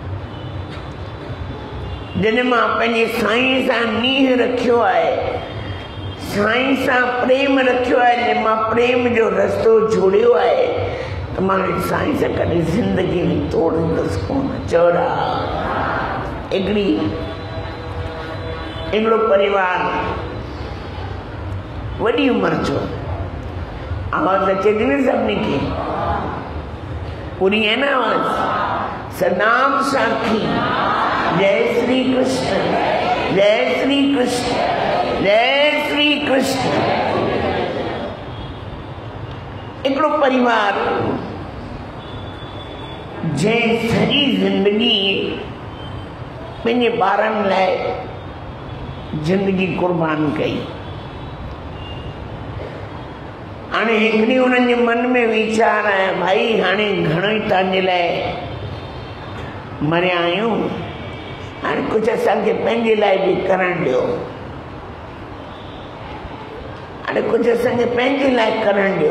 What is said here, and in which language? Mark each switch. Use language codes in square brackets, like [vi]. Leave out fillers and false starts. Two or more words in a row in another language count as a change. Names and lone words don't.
[sd] जॾहिं मां पंहिंजे साईं सां नीह रखियो आहे, साईं सां प्रेम रखियो आहे, जॾहिं मां प्रेम जो रस्तो जोड़ियो आहे त मां साईं सां कॾहिं ज़िंदगी में तोड़ींदुसि कोन। चवरा हिकिड़ो परिवार वॾी उमिरि जो, आवाज़ अचे थी न सभिनी खे, [hi] पूरी है ना आवाज़? सनाम साखी, जय श्री कृष्ण, जय श्री कृष्ण, जय श्री कृष्ण। [sd] हिकिड़ो परिवार जंहिं सॼी ज़िंदगी पंहिंजे ॿारनि लाइ ज़िंदगी कुर्बान कई। हाणे हिकिड़ी उन्हनि जे मन में वीचार आया, भाई हाणे घणो ई तव्हांजे लाइ मरिया आहियूं, हाणे कुझु असांखे पंहिंजे लाइ बि करणु ॾियो, हाणे कुझु असांखे पंहिंजे लाइ करणु ॾियो।